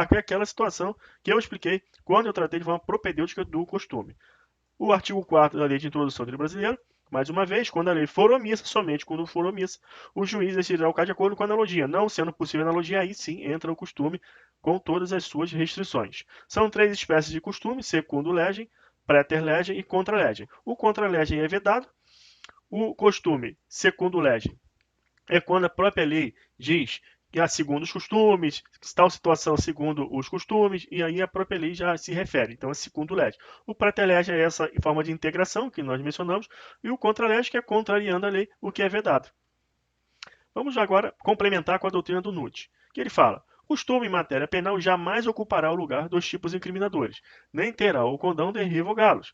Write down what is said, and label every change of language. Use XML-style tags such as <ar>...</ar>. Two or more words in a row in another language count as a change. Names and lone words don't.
<pt>É aquela situação que eu expliquei quando eu tratei de forma propedêutica do costume. O artigo 4º da Lei de Introdução ao Direito Brasileiro, mais uma vez, quando a lei for omissa, somente quando for omissa, o juiz decidirá o caso de acordo com a analogia. Não sendo possível analogia, aí sim entra o costume com todas as suas restrições. São três espécies de costume:</pt> <la>secundum legem, praeter legem e contra legem.</la> <pt>O</pt> <la>contra legem</la> <pt>é vedado. O costume</pt> <la>secundum legem</la> <pt>é quando a própria lei diz que segundo os costumes, tal situação segundo os costumes, e aí a própria lei já se refere. Então é segundo lege. O</pt> <la>prater-lege</la> <pt>é essa forma de integração que nós mencionamos, e o</pt> <la>contra-lege,</la> <pt>que é contrariando a lei, o que é vedado. Vamos agora complementar com a doutrina do Nutt, que ele fala: costume em matéria penal jamais ocupará o lugar dos tipos incriminadores, nem terá o condão de revogá-los.</pt>